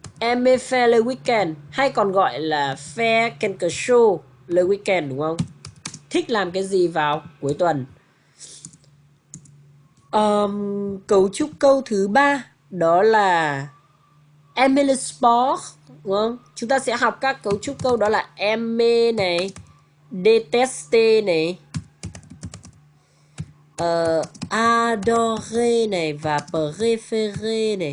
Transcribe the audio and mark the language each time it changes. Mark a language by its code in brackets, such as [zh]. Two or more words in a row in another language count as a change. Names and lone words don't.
[fr] Aime faire le week-end, [vi] hay còn gọi là [fr] faire quelque chose le week-end, [vi] đúng không? Thích làm cái gì vào cuối tuần. Cấu trúc câu thứ 3 đó là [fr] aimer le sport, [vi] đúng không? Chúng ta sẽ học các cấu trúc câu đó là aimer này, détester này, adorer này và préférer này.